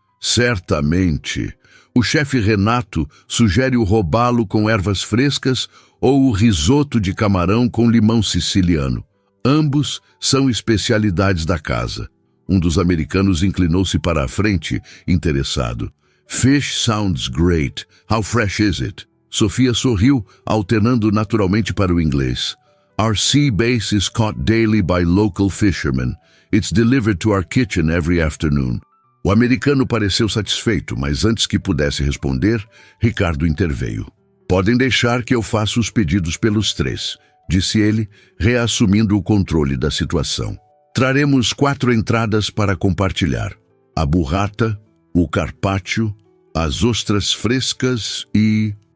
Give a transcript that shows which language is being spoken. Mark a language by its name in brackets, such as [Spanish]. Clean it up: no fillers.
[Portuguese] Certamente. O chefe Renato sugere o robalo com ervas frescas ou o risoto de camarão com limão siciliano. Ambos são especialidades da casa. Um dos americanos inclinou-se para a frente, interessado. [English] Fish sounds great. How fresh is it? [Portuguese] Sofia sorriu, alternando naturalmente para o inglês. [English] Our sea bass is caught daily by local fishermen. It's delivered to our kitchen every afternoon. [Portuguese] O americano pareceu satisfeito, mas antes que pudesse responder, Ricardo interveio. Podem deixar que eu faça os pedidos pelos 3, disse ele, reassumindo o controle da situação. Traremos 4 entradas para compartilhar. A burrata, o carpaccio, as ostras frescas e...